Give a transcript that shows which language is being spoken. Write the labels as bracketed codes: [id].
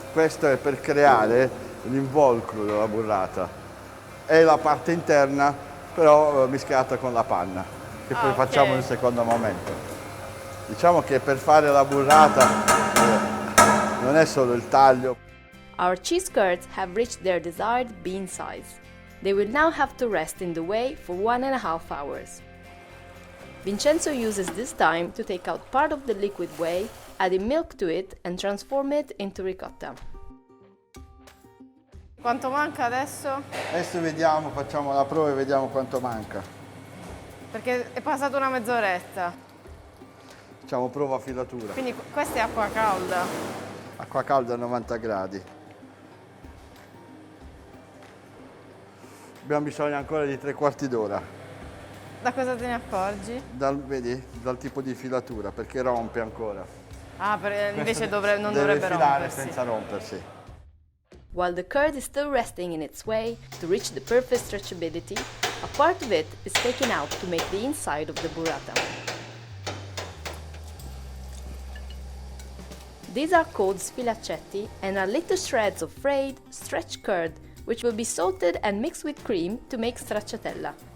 [it] Questo è per creare l'involucro della burrata. È la parte interna, però mischiata con la panna, che poi facciamo in un secondo momento. Diciamo che per fare la burrata non è solo il taglio. [en] Our cheese curds have reached their desired bean size. They will now have to rest in the whey for 1.5 hours. Vincenzo uses this time to take out part of the liquid whey, adding milk to it and transform it into ricotta. [it] Quanto manca adesso? Adesso vediamo, facciamo la prova e vediamo quanto manca. Perché è passata una mezz'oretta. Facciamo prova a filatura. Quindi questa è acqua calda? Acqua calda a 90 gradi. Abbiamo bisogno ancora di 3/4 d'ora. Da cosa te ne accorgi? Vedi, dal tipo di filatura, perché rompe ancora. Ah, invece non deve dovrebbe filare rompersi. senza rompersi. [en] While the curd is still resting in its whey to reach the perfect stretchability, a part of it is taken out to make the inside of the burrata. These are called sfilaccetti and are little shreds of frayed, stretched curd which will be salted and mixed with cream to make stracciatella.